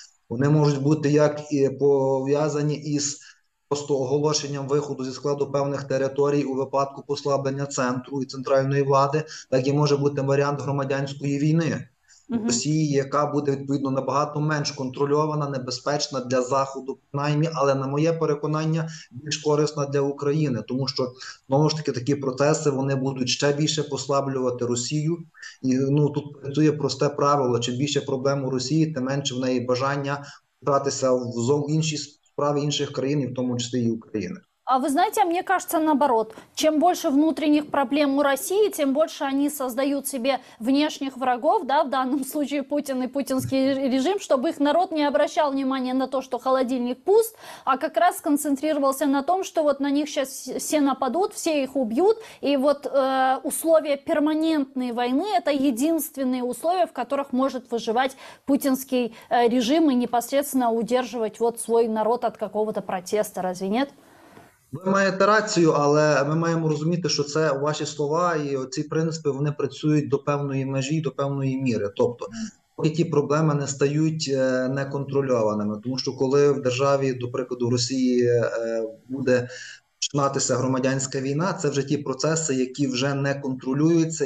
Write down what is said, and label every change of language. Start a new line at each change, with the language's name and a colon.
Ukrainian: Вони можуть бути як і пов'язані із просто оголошенням виходу зі складу певних територій у випадку послаблення центру і центральної влади, так і може бути варіант громадянської війни в Росії, яка буде, відповідно, набагато менш контрольована, небезпечна для Заходу, принаймні, але, на моє переконання, більш корисна для України, тому що, знову ж таки, такі процеси, вони будуть ще більше послаблювати Росію, і, ну, тут працює просте правило, чим більше проблем у Росії, тим менше в неї бажання братися в інші справи інших країн, і в тому числі і України.
Russian: А вы знаете, мне кажется, наоборот. Чем больше внутренних проблем у России, тем больше они создают себе внешних врагов, да, в данном случае Путин и путинский режим, чтобы их народ не обращал внимания на то, что холодильник пуст, а как раз сконцентрировался на том, что вот на них сейчас все нападут, все их убьют, и вот условия перманентной войны – это единственные условия, в которых может выживать путинский режим и непосредственно удерживать вот свой народ от какого-то протеста, разве нет?
Ukrainian: Ви маєте рацію, але ми маємо розуміти, що це ваші слова і ці принципи, вони працюють до певної межі, до певної міри. Тобто, поки ті проблеми не стають неконтрольованими. Тому що коли в державі, до прикладу, в Росії буде починатися громадянська війна, це вже ті процеси, які вже не контролюються.